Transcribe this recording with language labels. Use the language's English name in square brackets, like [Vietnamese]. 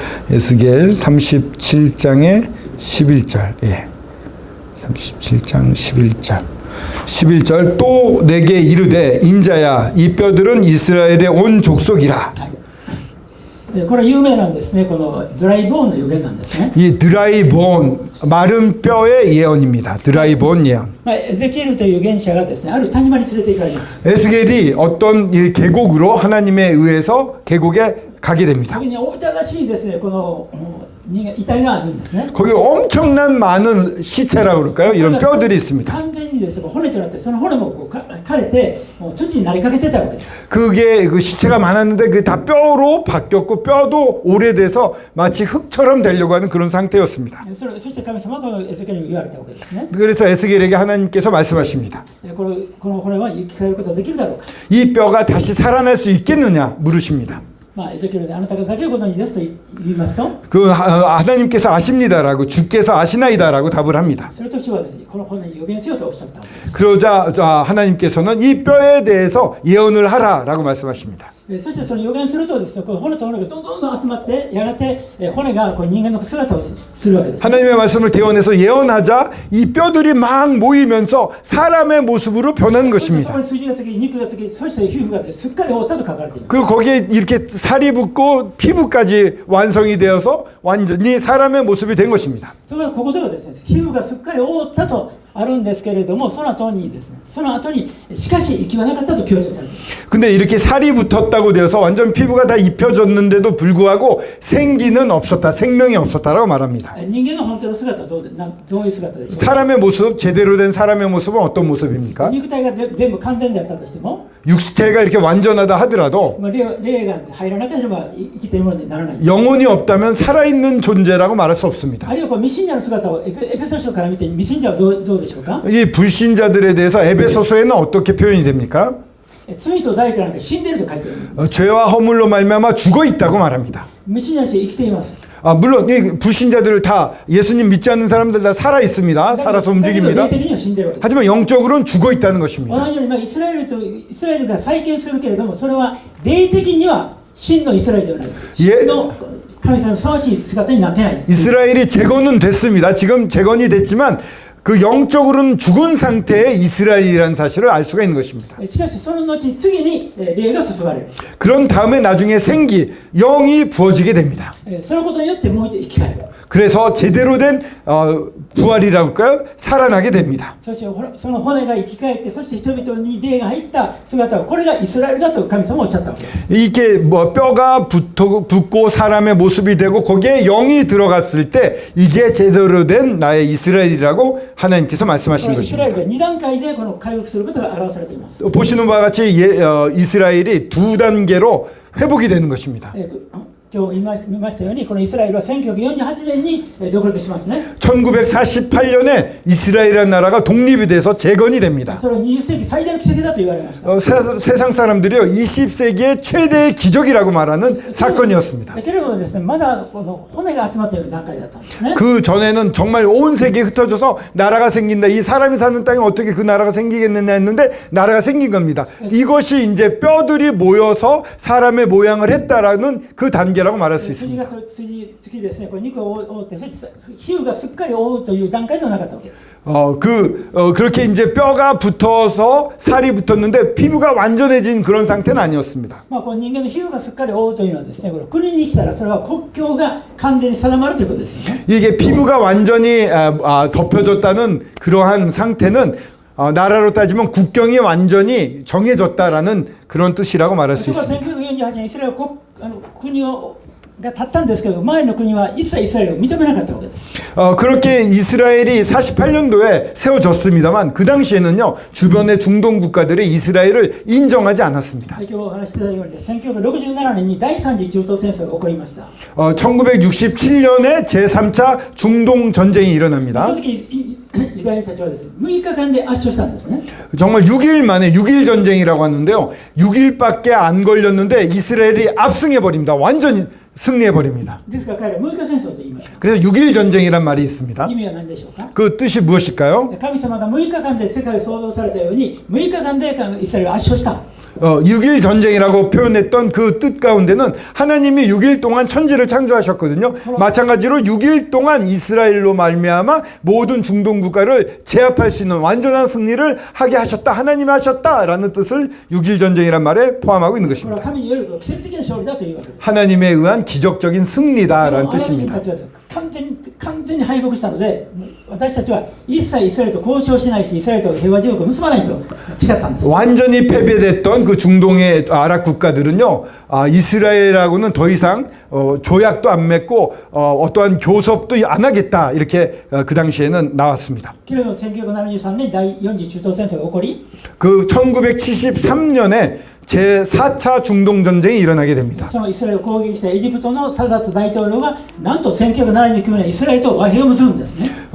[Korean] 에스겔 37장의 11절. 예. 37장 11절. 11절 또 내게 이르되 인자야 이 뼈들은 이스라엘의 온 족속이라. [Japanese] これ有名なんですね。このドライボーンの予言なんですね。 [Korean] 이 드라이 본 [Japanese] です。 [Korean] 마른 뼈의 예언입니다. 드라이본 예언. [Japanese] エゼキエルという預言者がですね、ある谷間に連れて行かれます。 [Korean] 에스겔이 어떤 이 계곡으로 하나님에 의해서 계곡에 가게 됩니다. [Japanese] 時にお疑わしいですね、この人間遺体があるんですね。 [Korean] 거기 엄청난 많은 시체라고 그럴까요? 이런 뼈들이 있습니다. [Japanese] 完全にですね、骨となって、その骨もこう枯れて、もう土になりかけてたわけです。 [Korean] 그게 그 시체가 많았는데 그 다 뼈로 바뀌었고 뼈도 오래돼서 마치 흙처럼 되려고 하는 그런 상태였습니다. [Japanese] そして神様がこのエゼキエルに言われたわけですね。 [Korean] 그래서 에스겔에게 하나님께서 말씀하십니다. [Japanese] この骨は生き返ることができるだろうか。 [Korean] 이 뼈가 다시 살아날 수 있겠느냐 물으십니다. [Japanese] エゼキエルであなたがだけをご存知ですと言いますと、 [Korean] 그 하나님께서 아십니다라고 주께서 아시나이다라고 답을 합니다. [Japanese] それと主はですね、この骨に予言せよとおっしゃったわけです。 [Korean] 그러자 하나님께서는 이 뼈에 대해서 예언을 하라라고 말씀하십니다. [Japanese] そしてその予言するとですね、この骨と骨がどんどん集まって、やがて骨がこう人間の姿をするわけです。 [Korean] 하나님의 말씀을 대언해서 예언하자 이 뼈들이 막 모이면서 사람의 모습으로 변한 [Japanese] そしてそ [Korean] 것입니다. [Japanese] こに筋がつき、肉がつき、そして皮膚がすっかり覆ったと書かれています。 [Korean] 그리고 거기에 이렇게 살이 붙고 피부까지 완성이 되어서 완전히 사람의 모습이 된 것입니다. [Japanese] ところがここではですね、皮膚がすっかり覆ったとあるんですけれども、その後にですね、その後にしかし息はなかったと強調されています。 [Korean] 근데 이렇게 살이 붙었다고 되어서 완전 피부가 다 입혀졌는데도 불구하고 생기는 없었다, 생명이 없었다라고 말합니다. [Japanese] 人間の本当の姿はどういう姿でしょうか。 [Korean] 사람의 모습, 제대로 된 사람의 모습은 어떤 모습입니까? [Japanese] 肉体が全部完全であったとしても、 [Korean] 육체가 이렇게 완전하다 하더라도 [Japanese] 霊が入らなければ生きているものにならない。 [Korean] 영혼이 없다면 살아있는 존재라고 말할 수 없습니다. [Japanese] あるいはこう未信者の姿をエペソ書から見て未信者はどうでしょうか。 [Korean] 이 불신자들에 대해서 에베소서에는 어떻게 표현이 됩니까? [Japanese] 罪と罪からなんか死んでいると書いてある。 [Korean] 죄와 허물로 말미암아 죽어 있다고 말합니다. [Japanese] 未信者として生きています。 [Korean] 물론 이 불신자들 다 예수님 믿지 않는 사람들 다 살아 있습니다. 살아서 [Japanese] だけど [Korean] 움직입니다. [Japanese] 霊的には死んでいるわけです。 [Korean] 하지만 영적으로는 죽어 있다는 것입니다. [Japanese] 同じようにイスラエルが再建するけれども、それは霊的には真のイスラエルではないです。真の神様のふさわしい姿になってないです。 [Korean] 이스라엘이 재건은 됐습니다. 지금 재건이 됐지만 그 영적으로는 죽은 상태의 이스라엘이라는 사실을 알 수가 있는 것입니다. [Japanese] しかしその後次に霊が注がれる。 [Korean] 그런 다음에 나중에 생기, 영이 부어지게 됩니다. [Japanese] そのことによってもう一度生き返る。 [Korean] 그래서 제대로 된 부활이라고 할까요? 살아나게 됩니다. [Japanese] そしてその骨が生き返って、そして人々に霊が入った姿を、これがイスラエルだと神様はおっしゃったわけです。 [Korean] 이게 뭐 뼈가 붙고 사람의 모습이 되고 거기에 영이 들어갔을 때 이게 제대로 된 나의 이스라엘이라고 하나님께서 [Japanese] こ [Korean] 말씀하시는 [Japanese] のイスラエ [Korean] 것입니다. [Japanese] ルで2段階でこの回復することが表されています。 [Korean] 보시는 바와 같이 이스라엘이 두 단계로 회복이 되는 것입니다. [Japanese] 今日見ましたように、このイスラエルは1948年に独立しますね。 [Korean] 1948년에 이스라엘이라는 나라가 독립이 돼서 재건이 됩니다. [Japanese] それは20世紀最大の奇跡だと言われました。 [Korean] 세상 사람들이요 20세기의 최대의 기적이라고 말하는 사건이었습니다. [Japanese] けれどもですね、まだこの骨が集まっている段階だったんですね。 [Korean] 그 전에는 정말 온 세계에 흩어져서 나라가 생긴다. 이 사람이 사는 땅에 어떻게 그 나라가 생기겠느냐 했는데 나라가 생긴 겁니다. 이것이 이제 뼈들이 모여서 사람의 모양을 했다라는 그 단계라고 말할 수 [Japanese] 筋が筋つきですね、これ肉を覆って、そして皮膚がすっかり覆うという段階ではなかったわけです。 [Korean] 그렇게 이제 뼈가 붙어서 살이 붙었는데 피부가 완전해진 그런 상태는 아니었습니다. [Japanese] この人間の皮膚がすっかり覆うというのはですね、これ国に来たらそれは国境が完全に定まるということですよね。 [Korean] 이게 피부가 완전히 덮여졌다는 그러한 상태는 나라로 따지면 국경이 완전히 정해졌다라는 그런 뜻이라고 말할 수 [Japanese] そこは [Korean] 있습니다. [Japanese] 1948年イスラエル国が立ったんですけど、前の国は一切イスラエルを認めなかったわけです。 [Korean] 그렇게 이스라엘이 48년도에 세워졌습니다만 그 당시에는요 주변의 중동 국가들이 이스라엘을 인정하지 않았습니다. [Japanese] 今日お話ししたように、1967年に第三次中東戦争が起こりました。 [Korean] 1967년에 제3차 중동 전쟁이 일어납니다. [Japanese] その時イスラエルたちはですね、6日間で圧勝したんですね。 [Korean] 정말 6일 만에 6일 전쟁이라고 하는데요. 6일밖에 안 걸렸는데 이스라엘이 압승해 버립니다. 완전히 승리해 버립니다. [Japanese] ですから彼ら6日戦争と言いました。 [Korean] 그래서 6일 전쟁이란 말이 있습니다. [Japanese] 意味は何でしょうか。 [Korean] 그 뜻이 무엇일까요? [Japanese] 神様が6日間で世界を創造されたように、6日間でイスラエルを圧勝した。 [Korean] 6일 전쟁이라고 표현했던 그 뜻 가운데는 하나님이 6일 동안 천지를 창조하셨거든요. 마찬가지로 6일 동안 이스라엘로 말미암아 모든 중동 국가를 제압할 수 있는 완전한 승리를 하게 하셨다. 하나님이 하셨다라는 뜻을 6일 전쟁이란 말에 포함하고 있는 [Japanese] これ [Korean] 것입니다. [Japanese] は神による奇跡的な勝利だというわけです。 [Korean] 하나님에 의한 기적적인 승리다라는 [Japanese] アラブ人 [Korean] 뜻입니다. [Japanese] たちは完全に敗北したので、私たちは一切イスラエルと交渉しないし、イスラエルと平和条約を結ばないと誓ったんです。 [Korean] 완전히 패배됐던 그 중동의 아랍 국가들은요, 이스라엘하고는 더 이상 조약도 안 맺고 어떠한 교섭도 안 하겠다, 이렇게 그 당시에는 나왔습니다. [Japanese] けれど1973年第4次中東戦争が起こり、 [Korean] 그 1973년에 제4차 중동 전쟁이 일어나게 됩니다. [Japanese] そのイスラエルを攻撃したエジプトのサダット大統領がなんと1979年イスラエルと和平を結ぶんですね。